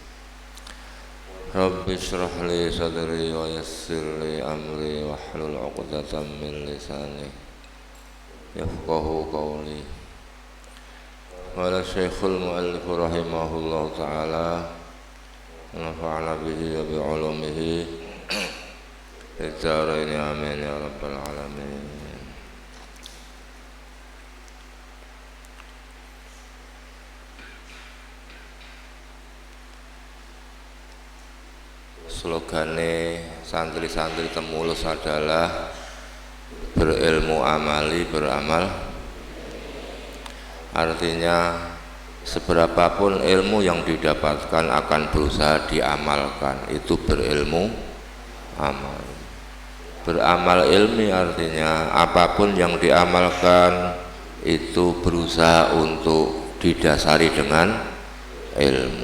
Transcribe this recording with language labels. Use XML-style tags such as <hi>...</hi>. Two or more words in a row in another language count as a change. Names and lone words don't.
<ar>رب اشرح لي صدري ويسر لي أمري واحلل عقدة من لساني يفقه قولي. قال الشيخ المؤلف رحمه الله تعالى ونفعنا به وبعلومه في الدارين آمين يا رب العالمين.</ar> <id>Slogane santri-santri Temulus adalah berilmu amali beramal. Artinya seberapapun ilmu yang didapatkan akan berusaha diamalkan, itu berilmu amal. Beramal ilmi artinya apapun yang diamalkan itu berusaha untuk didasari dengan ilmu.</id>